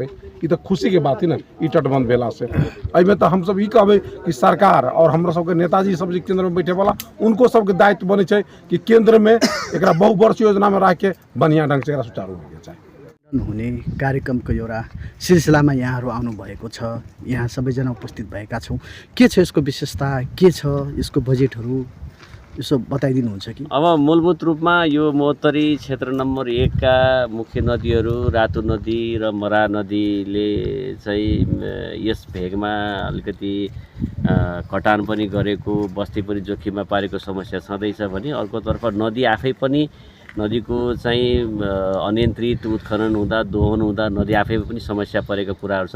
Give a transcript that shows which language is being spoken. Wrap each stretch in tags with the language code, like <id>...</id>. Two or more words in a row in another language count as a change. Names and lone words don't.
<mai>ये तो खुशी के बात है ना ई तटबंध भेला से। अमे तो हम सब ई कहबे कि सरकार और हमरा सबके नेताजी सब जे केंद्र में बैठे वाला उनको सबके दायित्व बने छै कि केंद्र में एकरा बहुवर्ष योजना में रह के बढ़िया ढंग से एकरा सुचारू होके चाहिए।</mai> <ne>हुने कार्यक्रमको एउटा सिलसिलामा यहाँहरू आउनुभएको छ, यहाँ सबैजना उपस्थित भएका छौँ। के छ यसको विशेषता, के छ यसको बजेटहरू, यसो बताइदिनुहुन्छ कि? अब मूलभूत रूपमा यो महोत्तरी क्षेत्र नम्बर 1 का मुख्य नदीहरू रातु नदी र मरा नदीले चाहिँ यस भेगमा अलिकति कटान पनि गरेको, बस्ती पनि जोखिममा पारेको समस्या छँदैछ भने अर्कोतर्फ नदी आफै पनि नदीको चाहिँ अनियन्त्रित उत्खनन हुँदा दोहन हुँदा नदी आफै पनि समस्या परेका कुराहरू छन्।</ne>